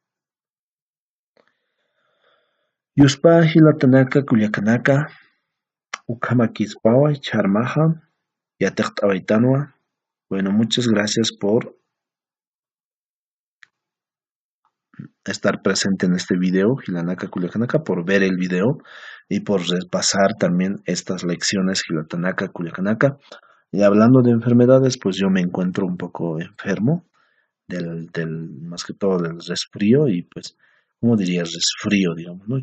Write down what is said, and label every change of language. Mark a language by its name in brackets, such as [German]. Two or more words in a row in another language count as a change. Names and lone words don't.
[Aymara] Yuspa hilatanaka kuliakanaka, ukama kispawa charmaja, yataqt'awaytanwa. [Spanish] Bueno, muchas gracias por estar presente en este video, Hilanaka Culiacanaka, por ver el video y por repasar también estas lecciones Hilatanaka Culiacanaka. Y hablando de enfermedades, pues yo me encuentro un poco enfermo, más que todo del resfrío y pues, ¿cómo diría resfrío, digamos, no?